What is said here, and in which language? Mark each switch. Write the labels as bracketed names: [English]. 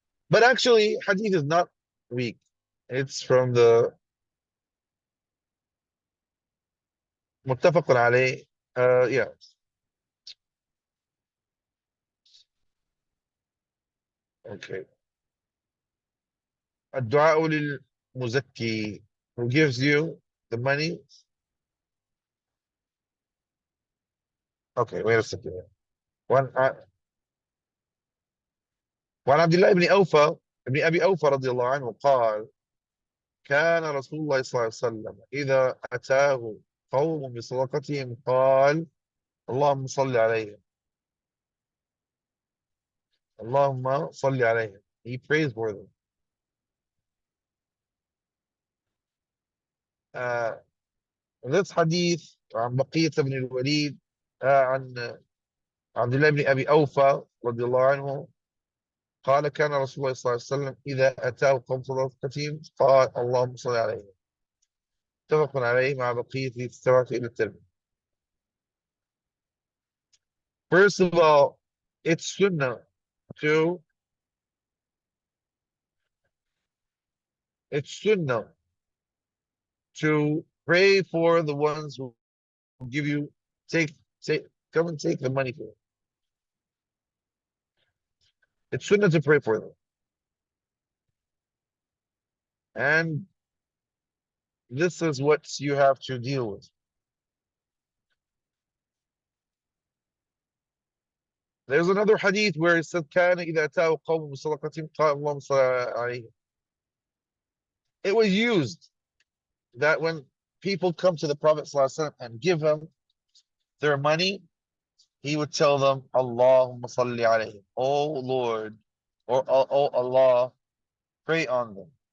[English] But actually, hadith is not weak. It's from the متفق عليه. Yeah. Okay. [Arabic] الدعاء للمزكي, [English] who gives you the money. Okay, wait a second. [Arabic] وعن وعن عبد الله بن أوفى ابن أبي أوفى رضي الله عنه قال كان رسول الله صلى الله عليه وسلم إذا أتاه قوم بصدقتهم قال اللهم صل عليهم, اللهم صل عليهم. [English] He prays for them. Uh, this hadith [Arabic] عن بقية بن الوليد, عن عبد الله بن أبي أوفى رضي الله عنه قال كان رسول الله صلى الله عليه وسلم إذا أتاه قوم صدقتهم قال اللهم صل عليهم. متفق عليه مع بقية السبعة إلى الترمذي. [English] First of all, it's sunnah to It's sunnah to pray for the ones who give you, take, take, come and take the money for it. It's sunnah to pray for them. And this is what you have to deal with. There's another hadith where it said, [Arabic] كان إذا أتاه قوم بصدقة قال اللهم صل عليه. [English] It was used that when people come to the Prophet ﷺ and give him their money, he would tell them, Allahumma salli alayhi. Oh Lord, or oh Allah, pray on them.